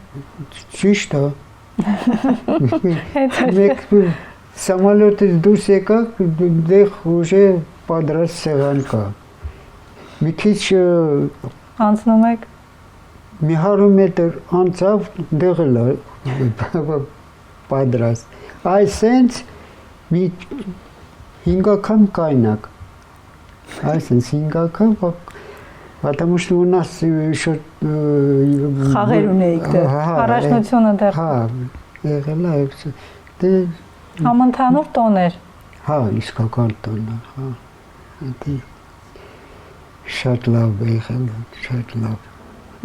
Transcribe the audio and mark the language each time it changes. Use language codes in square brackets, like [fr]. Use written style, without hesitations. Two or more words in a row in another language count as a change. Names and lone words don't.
[hy] Ճիշտ է։ Մեկ Самолетից դուրս եկակ, դեղ ուժը պատրաստ սեղան կա։ Մի քիչ անցնում եք։ Մի 100 մետր անցավ, դեղ էլ պատրաստ։ Այսենց մի 5 անգամ կայնակ։ Այսենց 5 անգամ, [ru] потому что у нас еще [hy] խաղեր ունեիք դեռ։ Առաջնությունը դեռ։ Հա, եղել է, դե Համընդհանուր տոն էր։ Հա, իսկական տոն է, հա։ Դա շատ լավ է եղել, շատ լավ։